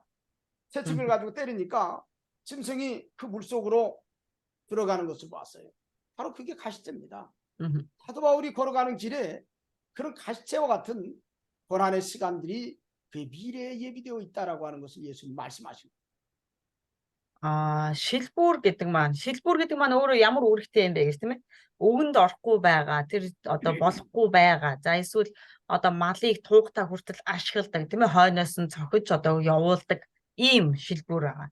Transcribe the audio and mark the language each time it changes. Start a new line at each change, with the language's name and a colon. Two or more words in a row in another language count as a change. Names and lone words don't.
Korean: 채찍을 가지고 때리니까 짐승이 그 물속으로 들어가는 것을 봤어요. 바로 그게 가시체입니다. 사도 바울이 걸어가는 길에 그런 가시체와 같은 고난의 시간들이 그의 미래에 예비되어 있다라고 하는 것을 예수님 말씀하십니다.
Mongolian: Шилбүүр гэдэг маань өөрөө ямар үүрэгтэй юм бэ гэж тийм ээ? Өвгөнд орохгүй байгаа, тэр болохгүй байгаа. За эсвэл малыг туухтаа хүртэл ашигладаг тийм ээ? Хойноос нь цохиж явуулдаг ийм шилбүүр байгаа.